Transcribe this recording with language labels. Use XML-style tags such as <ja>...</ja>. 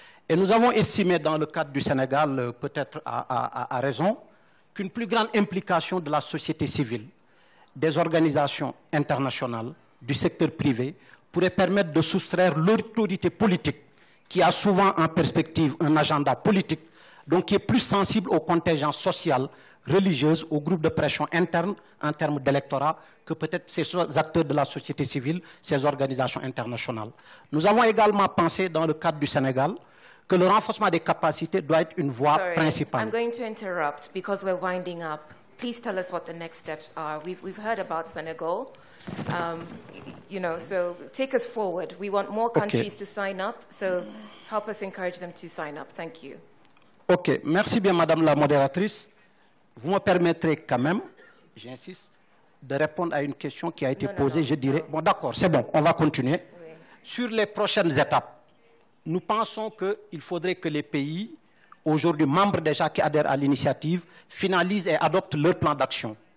<fr>Et nous avons estimé dans le cadre du Sénégal, peut-être à raison, qu'une plus grande implication de la société civile, des organisations internationales, du secteur privé, pourrait permettre de soustraire l'autorité politique qui a souvent en perspective un agenda politique, donc qui est plus sensible aux contingences sociales, religieuses, aux groupes de pression internes en termes d'électorat que peut-être ces acteurs de la société civile, ces organisations internationales. Nous avons également pensé dans le cadre du Sénégal que le renforcement des capacités doit être une voie principale.</fr> <en>I'm going to interrupt because we're winding up. Please tell us what the next steps are. We've heard about Senegal. You know, so take us forward. We want more countries to sign up, so help us encourage them to sign up. Thank you. OK.</en> <fr>Merci bien, Madame la modératrice. Vous me permettrez quand même, j'insiste, de répondre à une question qui a été posée. Je dirais, bon d'accord, c'est bon, on va continuer. Oui. Sur les prochaines étapes, nous pensons qu'il faudrait que les pays, aujourd'hui membres déjà qui adhèrent à l'initiative, finalisent et adoptent leur plan d'action.</fr>